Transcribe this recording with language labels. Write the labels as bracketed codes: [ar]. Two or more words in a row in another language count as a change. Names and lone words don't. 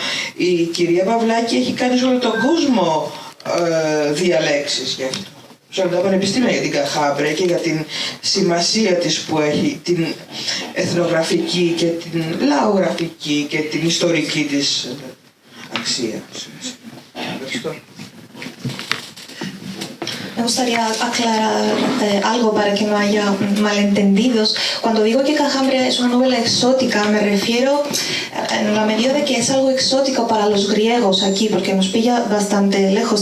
[el] Η κυρία Παυλάκη έχει κάνει σε όλο τον κόσμο διαλέξεις γι' αυτό. Σε όλα τα πανεπιστήμια για την Καχάμπρε και για την σημασία της που έχει, την εθνογραφική και την λαογραφική και την ιστορική της αξία. Ευχαριστώ. [es] Me gustaría aclarar algo para que no haya malentendidos. Cuando digo que Cajambre es una novela exótica, me refiero en la medida de que es algo exótico para los griegos aquí, porque nos pilla bastante lejos.